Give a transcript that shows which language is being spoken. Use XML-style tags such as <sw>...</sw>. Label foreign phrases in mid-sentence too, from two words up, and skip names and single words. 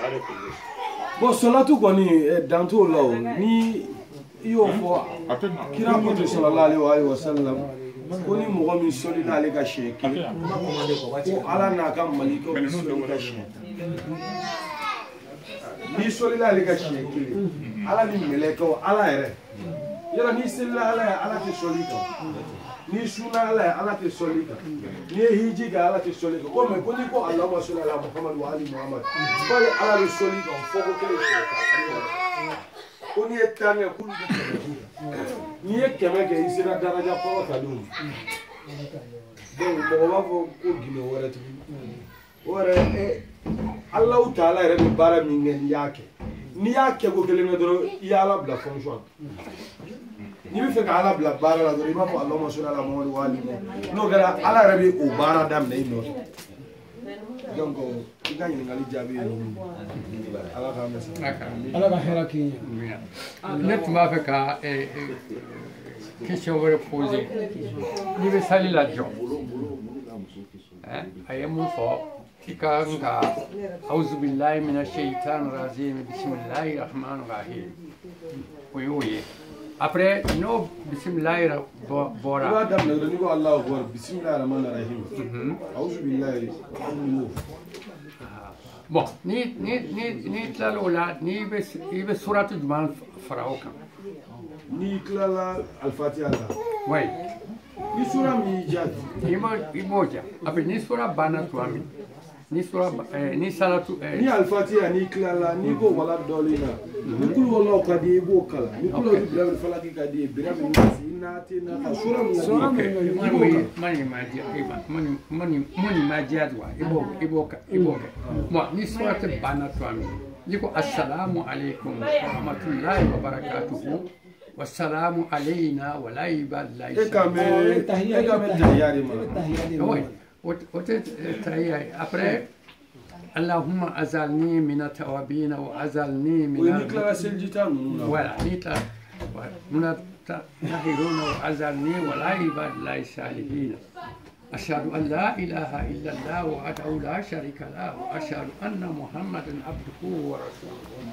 <bm>bon salatu kɔni dan t'o la o ni i y'o fɔ kira ko ten</bm> <ar>صلى الله عليه وسلم</ar> <bm>ko ni mɔgɔ min sɔli n'ale ka siɲɛ kelen ko ala n'a ka malikɛw bɛ sɔli ka siɲɛ n'i sɔli n'ale ka siɲɛ kelen ala ni mɛlɛkɛw ala yɛrɛ yɔrɔ n'i selila ala ye ala tɛ sɔli kan n'i sunna ala ye ala tɛ sɔli kan n'i ye hiji kɛ ala tɛ sɔli kan ko mɛ ko n'i ko allahumma</bm> <ar>صل على محمد وعلى آل محمد</ar> <bm>k'ale ala bɛ sɔli kan fɔ ko kelen sɔrɔ kan ko n'i ye tan kɛ k'olu bɛ kɛmɛ n'i ye kɛmɛ kɛ i sera daraja kɔrɔ ta don donc mɔgɔ b'a fɔ ko gindo wɛrɛ tuguni o yɛrɛ alahu taala yɛrɛ bɛ baara min kɛ n'i y'a kɛ ko kelen kɛ dɔrɔn i y'ala bila fonction ni bɛ fɛ ka ala bila baara la dɔrɔn i b'a fɔ</bm> <ar>اللهم صل على محمد وعلى آل محمد</ar> <bm>n'o kɛra ala yɛrɛ bɛ o baara daminɛ i nɔfɛ donc i ka ɲininkali jaabi ye nin ala k'an bɛ sɔn ala ka hɛrɛ k'i ye ne tun b'a fɛ ka question wɛrɛ poser n'i bɛ sali la jɔ a ye mun fɔ i ka kan ka</bm> <ar>أعوذ بالله من الشيطان الرجيم بسم الله الرحمن الرحيم</ar> <bm>o y'o ye après n'o bismillahi bɔra i b'a daminɛ dɔrɔn n'i ko</bm> <ar>الله أكبر بسم الله الرحمن الرحيم أعوذ بالله</ar> <bm>bon ni tilala o la i bɛ suratu jumɛn fara o kan n'i tilala alfatiha la oui ni sura min y'i jaabi i b'o ja après ni sura banna tuma min ni sura ni salatu ni alfatiha n'i tilala n'i ko wala dɔɔnin na ni kulu walaw ka di i b'o kala ni kulu walaw bila falaki ka di i bira min nasi i n'a te na ka sura min mani ma diya wa i b'o kɛ bon ni sura tɛ banna tuma min n'i ko</bm> <ar>السلام عليكم ورحمة الله وبركاته والسلام علينا ولا عباد الله après اللهم أزلني من التوابين وأزلني من voilà من الطاهرين وأزلني ولا عباد الله الصالحين أشهد أن لا إله إلا الله وحده لا شريك له وأشهد أن محمدا عبده ورسوله</ar>